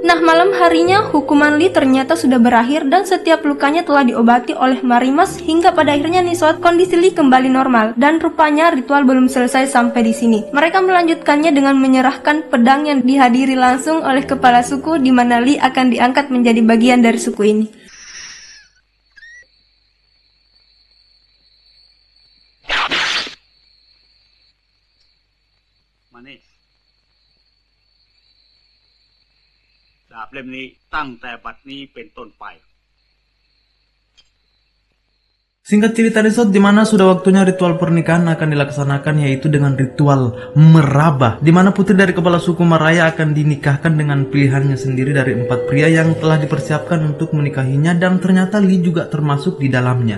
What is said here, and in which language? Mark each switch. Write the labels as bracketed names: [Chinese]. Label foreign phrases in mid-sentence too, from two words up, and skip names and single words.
[Indonesian] Nah, malam harinya hukuman Lee ternyata sudah berakhir dan setiap lukanya telah diobati oleh Marimas hingga pada akhirnya Nisot kondisi Lee kembali normal. Dan rupanya ritual belum selesai sampai di sini. Mereka melanjutkannya dengan menyerahkan pedang yang dihadiri langsung oleh kepala suku, di mana Lee akan diangkat menjadi bagian dari suku ini. [Thai] นี่ดาบเล่มนี้ตั้งแต่บัดนี้เป็นต้นไป [Indonesian] Singkat cerita Nisot, di mana sudah waktunya ritual pernikahan akan dilaksanakan, yaitu dengan ritual merabah, di mana putri dari kepala suku Maraya akan dinikahkan dengan pilihannya sendiri dari 4 pria yang telah dipersiapkan untuk menikahinya, dan ternyata Lee juga termasuk di dalamnya.